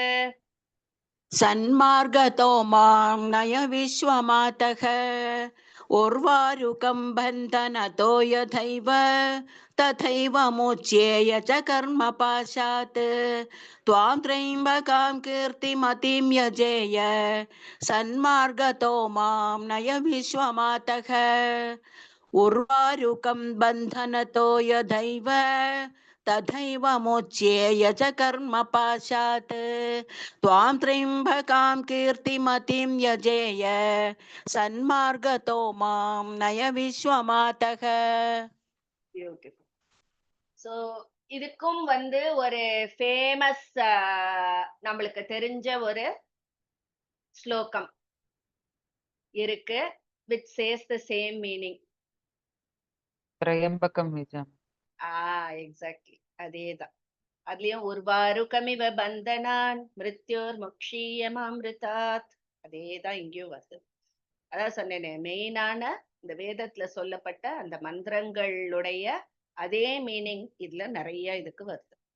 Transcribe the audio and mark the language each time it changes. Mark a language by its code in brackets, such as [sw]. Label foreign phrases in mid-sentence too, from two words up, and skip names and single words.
[sa] सन्मार्गतो मां नय विश्वमातः उर्वारुकं बन्धनतो यथैव तथैव मोच्येय च कर्मपाशात् त्वां त्र्यम्बकां कीर्तिमतीं यजेय सन्मार्गतो मां नय विश्वमातः उर्वारुकं बन्धनतो यथैव तथैव मोच्येय च कर्मपाशात् त्वां त्र्यम्बकां कीर्तिमतीं यजेय सन्मार्गतो मां नय विश्वमातः. [ta] பியூட்டிஃபுல். சோ இதுக்கும் ஒரு ஃபேமஸ் நம்மளுக்கு தெரிஞ்ச ஒரு ஸ்லோகம் இருக்கு [en] which says the same meaning. [sa] त्र्यम्बकम् विजयम्. [ta] எக்ஸாக்ட்லி அதேதான். அதுலயும் [sa] उर्वारुकमिव बन्धनान् मृत्योर् मुक्षीयमामृतात्, [ta] அதேதான் இங்கேயும் வருது. அதான் சொன்னேனே, மெயினான இந்த வேதத்துல சொல்லப்பட்ட அந்த மந்திரங்களுடைய அதே மீனிங் இதுல நிறைய இதுக்கு வருது.